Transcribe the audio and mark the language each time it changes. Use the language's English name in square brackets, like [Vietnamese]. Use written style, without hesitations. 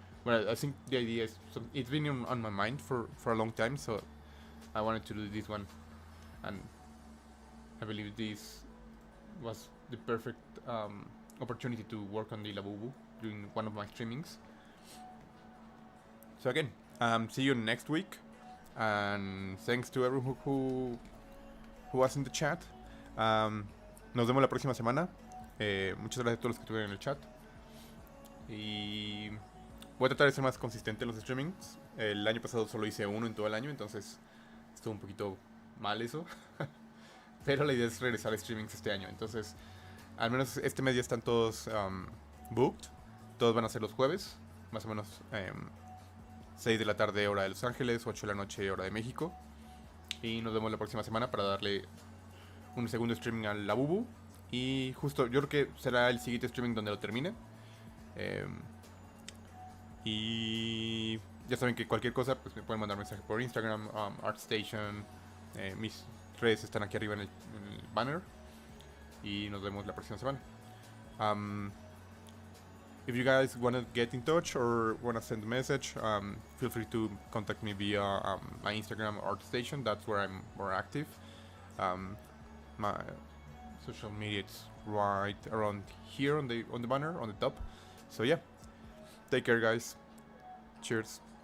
[English] But I think the idea is it's been on my mind for a long time, so I wanted to do this one, and I believe this was the perfect opportunity to work on the Labubu during one of my streamings. So again, see you next week, and thanks to everyone who was in the chat. [Spanish] Nos vemos la próxima semana. Muchas gracias a todos los que estuvieron en el chat. Y voy a tratar de ser más consistente en los streamings. El año pasado solo hice uno en todo el año, entonces estuvo un poquito mal eso. Pero la idea es regresar a streamings este año. Entonces, al menos este mes ya están todos booked. Todos van a ser los jueves, más o menos 6 de la tarde hora de Los Ángeles, 8 de la noche hora de México. Y nos vemos la próxima semana para darle un segundo streaming al Labubu. Y justo, yo creo que será el siguiente streaming donde lo termine. Y ya saben que cualquier cosa, pues me pueden mandar mensaje por Instagram, Artstation. Mis redes están aquí arriba en el banner. Y nos vemos la próxima semana. [English] If you guys want to get in touch or want to send a message, feel free to contact me via my Instagram, Artstation. That's where I'm more active. My social media is right around here on the banner on the top. So yeah, take care, guys. Cheers.